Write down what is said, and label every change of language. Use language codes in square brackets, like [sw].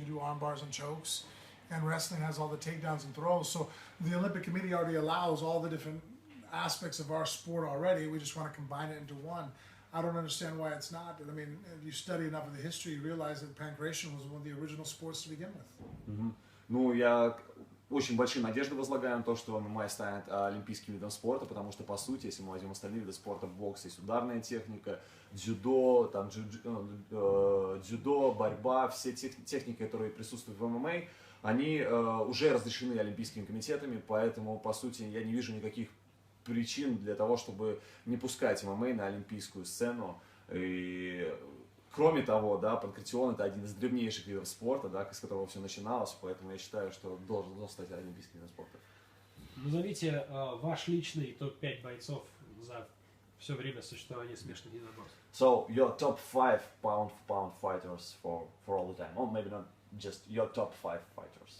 [en] You can do arm bars and chokes, and wrestling has all the takedowns and throws. So the Olympic Committee already allows all the different aspects of our sport already. We just want to combine it into one. I don't understand why it's not. If you study enough of the history, you realize that pancration was one of the original sports to begin with. [ru] Ну, я очень большие надежды возлагаю на то, что ММА станет олимпийским видом спорта, потому что, по сути, если мы возьмем остальные виды спорта, бокс есть ударная техника, дзюдо, борьба, все техники, которые присутствуют в ММА, они уже разрешены олимпийскими комитетами, поэтому, по сути, я не вижу никаких причин для того, чтобы не пускать ММА на олимпийскую сцену. И кроме того, да, панкратион это один из древнейших видов спорта, да, с которого все начиналось, поэтому я считаю, что должен стать олимпийским видом спорта. Назовите ваш личный топ-5 бойцов за все время существования смешанных единоборств. [en] So your top 5 pound-for-pound fighters for all the time, or maybe not just your top 5 fighters.